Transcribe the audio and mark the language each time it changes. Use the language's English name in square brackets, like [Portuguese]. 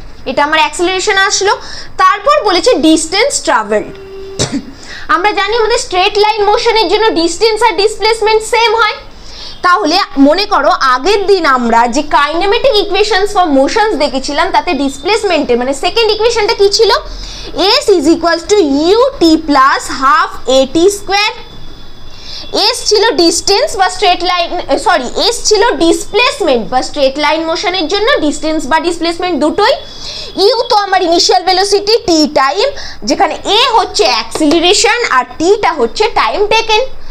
[Bangla] এটা আমার অ্যাক্সিলারেশন আসলো। তারপর বলেছে ডিস্টেন্স ট্রাভেলড। আমরা জানি আমাদের স্ট্রেট লাইন মোশনের জন্য ডিস্টেন্স আর ডিসপ্লেসমেন্ট সেম হয়। তাহলে মনে করো আগের দিন আমরা যে কাইনেমেটিক ইকুয়েশনস ফর মোশনস দেখেছিলাম, তাতে ডিসপ্লেসমেন্টের মানে সেকেন্ড ইকুয়েশনটা কি ছিল? [English] s is equals to ut plus half at square। [Bangla] s ছিল ডিস্টেন্স বা স্ট্রেট লাইন, সরি s ছিল ডিসপ্লেসমেন্ট বা স্ট্রেট লাইন মোশনের জন্য, ডিস্টেন্স বা ডিসপ্লেসমেন্ট দুটোই। u তো আমার ইনিশিয়াল ভেলোসিটি t টাইম, যেখানে a হচ্ছে অ্যাক্সিলারেশন আর t টা হচ্ছে টাইম টেকেন।